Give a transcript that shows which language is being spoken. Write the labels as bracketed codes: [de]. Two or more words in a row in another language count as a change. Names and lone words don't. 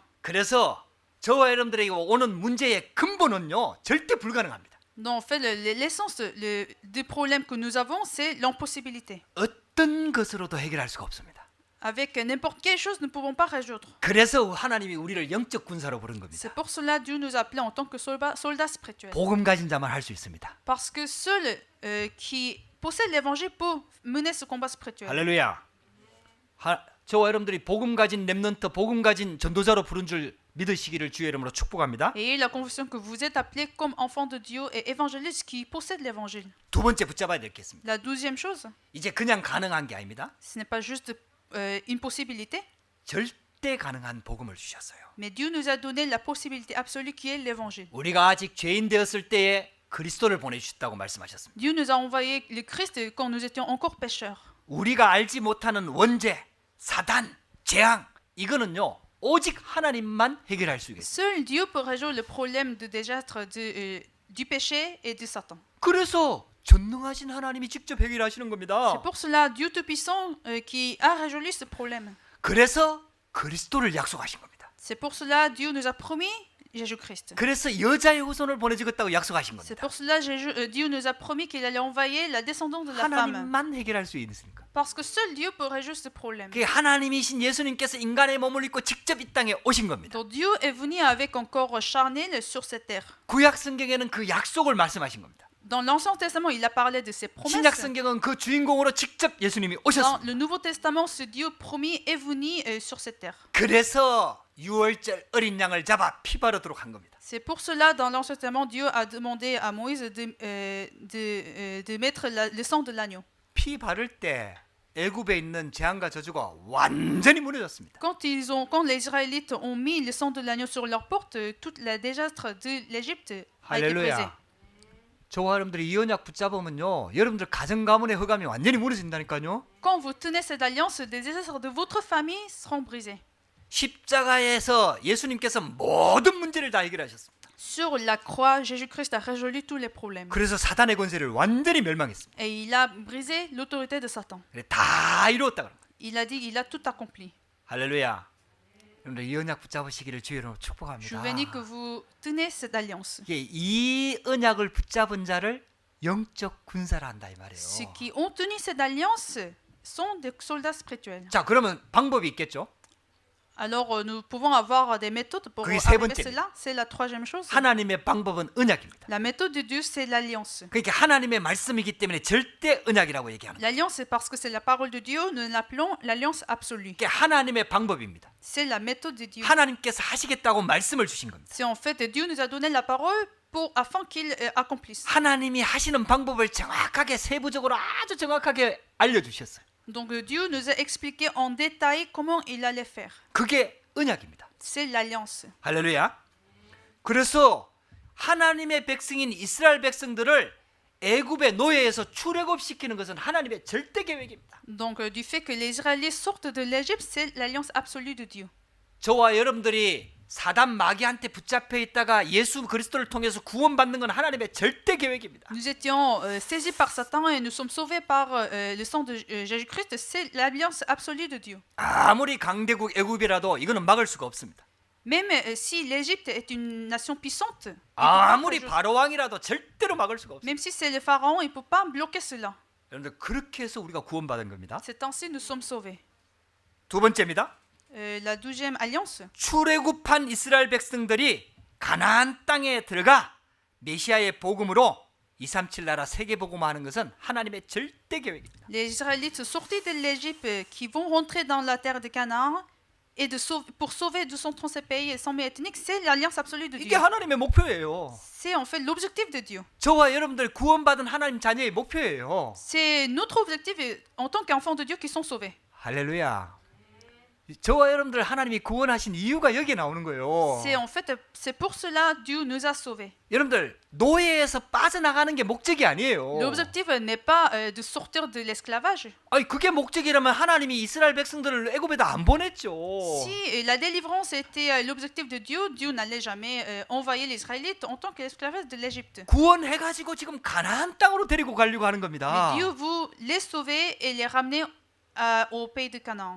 [ko] 그래서 저와 여러분들에게 오는 문제의 근본은요 절대 불가능합니다. [fr] Donc, en fait, l'essence des problèmes que nous avons, c'est l'impossibilité. [ko] 어떤 것으로도 해결할 수가 없습니다. [fr] Avec n'importe quelle chose, nous ne pouvons pas résoudre. [ko] 그래서 하나님이 우리를 영적 군사로 부른 겁니다. [fr] C'est pour cela que Dieu nous a appelés en tant que soldats spirituels. [ko] 복음 가진 자만 할 수 있습니다. [fr] Parce que seul qui possède l'évangile peut mener ce combat spirituel. [ko] 할렐루야. 저와 여러분들이 복음 가진 렘넌트, 복음 가진 전도자로 부른 줄 믿으시기를 주의 이름으로 축복합니다. [fr] Et la conviction que vous êtes appelés comme enfants de Dieu et évangélistes qui possèdent l'évangile. [ko] 두 번째 붙잡아야 되겠습니다. [fr] La deuxième chose, [ko] 이제 그냥 가능한 게 아닙니다. [fr] ce n'est pas juste une possibilité, [ko] 절대 가능한 복음을 주셨어요. [fr] mais Dieu nous a donné la possibilité absolue qui est l'évangile. [ko] 우리가 아직 죄인 되었을 때에 그리스도를 보내주셨다고 말씀하셨습니다. [fr] Dieu nous a envoyé le Christ quand nous étions encore pécheurs. [ko] 우리가 알지 못하는 원죄, 사단, 재앙 이거는요 오직 하나님만 해결할 수 있어요. [fr] Seul Dieu peut résoudre le problème de désastre du péché et de Satan. [ko] 그래서 전능하신 하나님이 직접 해결하시는 겁니다. [fr] C'est pour cela Dieu Tout-Puissant qui a résolu ce problème. [ko] 그래서 그리스도를 약속하신 겁니다. [fr] C'est pour cela Dieu nous a promis Jésus-Christ. [ko] 그래서 여자의 후손을 보내주겠다고 약속하신 [fr] C'est [ko] 겁니다. [fr] pour cela Dieu nous a promis qu'il allait envoyer la descendance de la femme. [ko] 하나님만 해결할 수 있으니까. [fr] Parce que seul Dieu peut résoudre ce problème. [ko] 그게 하나님이신 예수님께서 인간의 몸을 입고 직접 이 땅에 오신 겁니다. [fr] Donc Dieu est venu avec un corps charnel sur cette terre. [ko] 구약 성경에는 그 약속을 말씀하신 겁니다. [fr] Dans l'Ancien Testament, il a parlé de ses promesses. [ko] 신약 성경은 그 주인공으로 직접 예수님이 [fr] Dans [ko] 오셨습니다. [fr] le Nouveau Testament, ce Dieu promis est venu sur cette terre. [ko] 그래서 유월절 어린 양을 잡아 피 바르도록 한 겁니다. [fr] C'est pour cela, dans l'Ancien Testament, Dieu a demandé à Moïse de mettre le sang de l'agneau. [ko] 피 바를 때 애굽에 있는 재앙과 저주가 완전히 무너졌습니다. [fr] Quand les Israélites ont mis le sang de l'agneau sur leurs portes, tout le désastre de l'Égypte a été brisé. [ko] 할렐루야. 저와 여러분들이 이 언약 붙잡으면요, 여러분들 가정 가문의 흑암이 완전히 무너진다니까요. [fr] Quand vous tenez cette alliance, les désastres de votre famille seront brisés. [ko] 십자가에서 예수님께서 모든 문제를 다 해결하셨습니다. [fr] Sur la croix, Jésus-Christ a résolu tous les problèmes. [ko] 그래서 사단의 권세를 완전히 멸망했습니다. [fr] Et il a brisé l'autorité de Satan. [ko] 그래, 다 이루었다 그런 거예요. [fr] Il a dit qu'il a tout accompli. [ko] 할렐루야. 여러분들 이 언약 붙잡으시기를 주의로 [fr] Je [ko] 축복합니다. [fr] bénis que vous tenez cette alliance. [ko] 이게 이 언약을 붙잡은 자를 영적 군사라 한다 이 말이에요. [fr] Ceux qui ont tenu cette alliance sont des soldats spirituels. [ko] 자, 그러면 방법이 있겠죠? [fr] Alors nous pouvons avoir des méthodes pour [ko] 그게 세 [fr] arriver à [ko] 번째입니다. [fr] cela. C'est la troisième chose. [ko] 하나님의 방법은 언약입니다. [fr] La méthode de Dieu, c'est l'alliance. [ko] 그러니까 하나님의 말씀이기 때문에 절대 언약이라고 얘기하는 거예요. [fr] L'alliance, c'est parce que c'est la parole de Dieu, nous l'appelons l'alliance absolue. [ko] 그게 하나님의 방법입니다. [fr] C'est la méthode de Dieu. [ko] 하나님께서 하시겠다고 말씀을 주신 겁니다. [fr] C'est en fait Dieu nous a donné la parole afin qu'il accomplisse. [ko] 하나님이 하시는 방법을 정확하게 세부적으로 아주 정확하게 알려주셨어요. [fr] Donc Dieu nous a expliqué en détail comment il allait faire. [ko] 그게 언약입니다. [fr] C'est l'alliance. [ko] 할렐루야. 그래서 하나님의 백성인 이스라엘 백성들을 애굽의 노예에서 출애굽시키는 것은 하나님의 절대 계획입니다. [fr] Donc du fait que les Israélites sortent de l'Égypte, c'est l'alliance absolue de Dieu. [ko] 저와 여러분들이 사단 마귀한테 붙잡혀 있다가 예수 그리스도를 통해서 구원받는 건 하나님의 절대 계획입니다. [fr] Nous étions saisis par Satan et nous sommes sauvés par le sang de Jésus-Christ. C'est l'alliance absolue de Dieu. [ko] 아무리 강대국 애굽이라도 이거는 막을 수가 없습니다. [fr] Même si l'Égypte est une nation puissante, [ko] 아무리 바로 왕이라도 절대로 막을 수가 없습니다. [fr] même si c'est le pharaon, il ne peut pas bloquer cela. [ko] 여러분들 그렇게 해서 우리가 구원받은 겁니다. [fr] C'est ainsi nous sommes sauvés. [ko] 두 번째입니다. [fr] La 12e alliance, [ko] 출애굽한 이스라엘 백성들이 가나안 땅에 들어가 메시아의 복음으로 237 나라 세계 복음화하는 것은 하나님의 절대 계획입니다. [fr] les Israélites sortis de l'Égypte qui vont rentrer dans la terre de Canaan et pour sauver 237 pays et 100 000 ethniques, c'est l'alliance absolue de [ko] 이게 [fr] Dieu. [ko] 하나님의 목표예요. [fr] C'est en fait l'objectif de Dieu. [ko] 저와 여러분들 구원받은 하나님 자녀의 목표예요. [fr] C'est notre objectif en tant qu'enfants de Dieu qui sont sauvés. [ko] 할렐루야. 저와 여러분들 하나님이 구원하신 이유가 여기에 나오는 거예요. [fr] C'est en fait c'est pour cela Dieu nous a sauvés. [ko] 여러분들 노예에서 빠져나가는 게 목적이 아니에요. [fr] L'objectif n'est pas de sortir de l'esclavage. [ko] 아니 그게 목적이라면 하나님이 이스라엘 백성들을 애굽에다 안 보냈죠. [fr] Si la délivrance était l'objectif de Dieu, Dieu n'allait jamais envoyer les Israélites en tant qu'esclaves de l'Égypte. [ko] 구원해가지고 지금 가나안 땅으로 데리고 가려고 하는 겁니다. [fr] Mais Dieu veut les sauver et les ramener au pays de Canaan.